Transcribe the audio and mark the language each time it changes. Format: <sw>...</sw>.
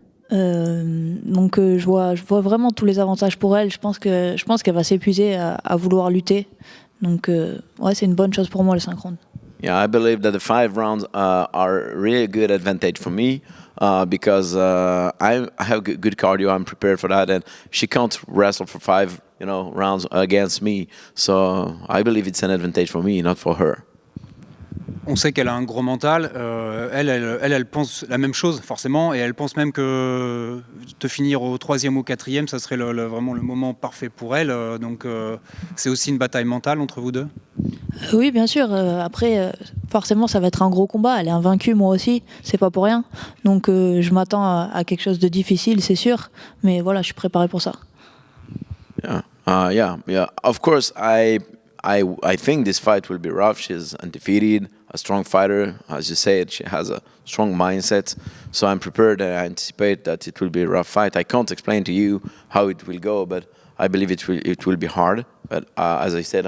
<fr>Donc je vois vraiment tous les avantages pour elle. Je pense qu'elle va s'épuiser à vouloir lutter. Donc ouais, c'est une bonne chose pour moi, les 5 rounds.</fr> <en>Yeah, I believe that the 5 rounds are really good advantage for me because I have good cardio. I'm prepared for that, and she can't wrestle for 5 rounds against me. So I believe it's an advantage for me, not for her.</en> <fr>On sait qu'elle a un gros mental. Elle pense la même chose forcément, et elle pense même que te finir au 3e ou 4e, ça serait vraiment le moment parfait pour elle. Donc c'est aussi une bataille mentale entre vous deux. Oui, bien sûr. Après, forcément, ça va être un gros combat. Elle est invaincue, moi aussi. C'est pas pour rien. Donc, je m'attends à quelque chose de difficile, c'est sûr. Mais voilà, je suis préparé pour ça.</fr> <en>Yeah. Of course, I think this fight will be rough. She's undefeated, a strong fighter. As you said, she has a strong mindset. So I'm prepared and I anticipate that it will be a rough fight. I can't explain to you how it will go, but I believe it will be hard. But as I said,</en>